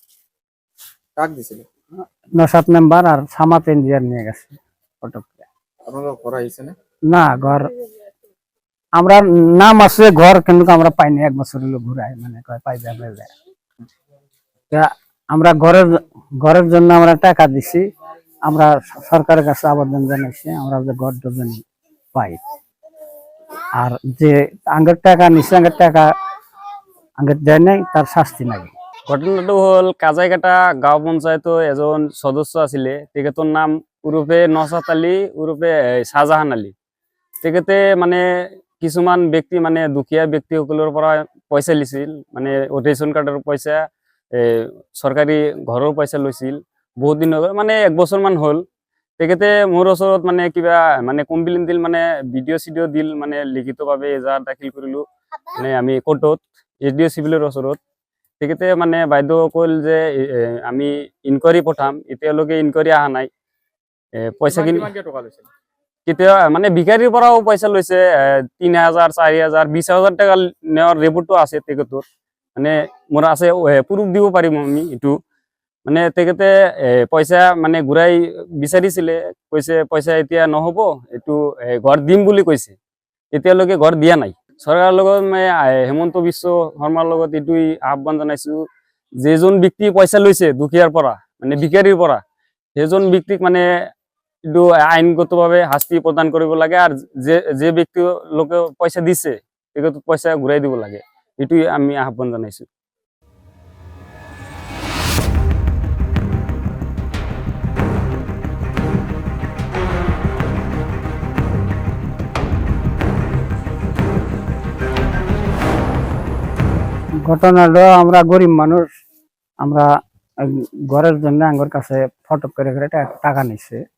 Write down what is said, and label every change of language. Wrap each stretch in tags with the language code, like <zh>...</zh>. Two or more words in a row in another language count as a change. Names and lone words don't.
<bn>নসাদ মেম্বার আর সামাত ইঞ্জিনিয়ার নিয়ে গেছে ফটো না ঘর আমরা নাম আছে ঘর কিন্তু আমরা পাইনি ১ বছর হলো ঘুরাই মানে পাইবে আমরা ঘরের জন্য আমরা টাকা দিছি আমরা সরকারের কাছে আবেদন জানাইছি আমরা যে ঘর দুজন পাই আর যে আঙ্গের টাকা নিছে আঙ্গের টাকা আঙ্গের দেয় নাই তার শাস্তি নাই।</bn> <as>ঘটনাটা হল কাজাইঘাটা গাঁও পঞ্চায়েত এজন সদস্য আছিলে তেখেতর নাম উরুফে নসাত আলী উরুফে শাহজাহান আলী। তেখেতে মানে কিছুমান ব্যক্তি মানে দুখীয়া ব্যক্তিসকলৰ পৰা পইচা লিছিল মানে ৰেচন কাৰ্ডৰ পইচা চৰকাৰী ঘৰৰ পইচা লৈছিল বহুত দিন মানে 1 বছৰমান হ'ল। তেখেতে মোৰ ওচৰত মানে কিবা মানে কমপ্লেইন দিল মানে ভিডিঅ' চিডিঅ' দিল মানে লিখিতভাৱে এজাহাৰ দাখিল কৰিলোঁ মানে আমি কোৰ্টত SDO চিভিলৰ ওচৰত। তেখেতে মানে বাইদেউ কল যে আমি ইনকুৱাৰী পঠাম এতিয়ালৈকে ইনকুৱাৰী অহা নাই পইচাখিনি কেতিয়া মানে ভিকাৰীৰ পৰাও পইচা লৈছে ৩,০০০ ৪,০০০ ২০,০০০ টাকা নেওয়ার রিপোর্টও আছে তেখেতর মানে মোর আছে প্রুফ দিব পাৰিম আমি এইটো মানে তেখেতে পইচা মানে ঘূৰাই বিচাৰিছিলে কৈছে পইচা এতিয়া নহ'ব এইটো ঘৰ দিম বুলি কৈছে এতিয়ালৈকে ঘৰ দিয়া নাই। চৰকাৰৰ লগত মই হেমন্ত বিশ্ব শৰ্মাৰ লগত এইটোই আহ্বান জনাইছো যেজন ব্যক্তি পইচা লৈছে দুখীয়াৰ পৰা মানে ভিকাৰীৰ পৰা সেইজন ব্যক্তিক মানে এইটো আইনগতভাৱে শাস্তি প্ৰদান কৰিব লাগে আৰু যে ব্যক্তি লোকে পইচা দিছে তেখেত পইচা ঘূৰাই দিব লাগে এইটোই আমি আহ্বান জনাইছো।</as> <bn>ঘটনাটা আমরা গরিব মানুষ আমরা ঘরের জন্য আমার কাছে ফটো করে টাকা নিছে</bn>